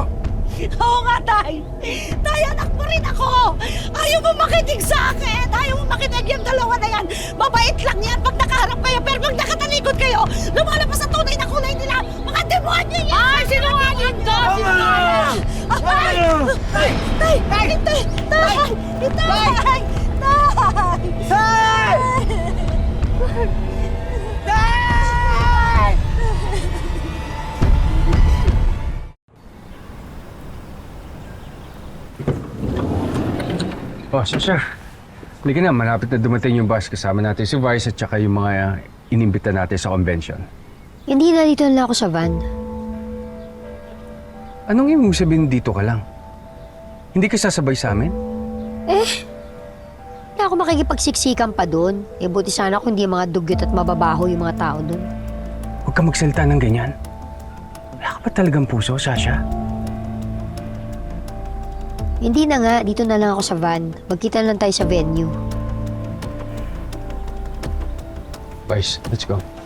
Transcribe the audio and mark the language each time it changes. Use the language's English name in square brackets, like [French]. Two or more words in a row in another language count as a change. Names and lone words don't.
[Filipino] Oo nga, Tay! Tay, anak mo rin ako! Ayaw mo makinig sa akin! Ayaw mo makinig yung dalawa na yan! Mabait lang yan pag nakaharap kayo, pero pag nakatalikod kayo, lumalabas sa tunay na kulay nila! Mga demonyo yan! Ay, sinungaling ka! Sinungaling! Tay! Tay! Tay! Tay! Tay! Tay! Tay! Tay! Oh, Sasha. Halika na, malapit na dumating yung bus. Kasama natin si Vice at saka yung mga inimbita natin sa convention. Hindi na dito na ako sa van. Anong ibig sabihin dito ka lang? Hindi ka sasabay sa amin? Hindi ako makikipagsiksikan pa doon. Buti sana kung hindi mga dugyot at mababaho yung mga tao doon. Huwag ka magsalita ng ganyan. Wala ka ba talagang puso, Sasha? Hindi na nga, dito na lang ako sa van. Magkita lang tayo sa venue. Vice, [English] let's go.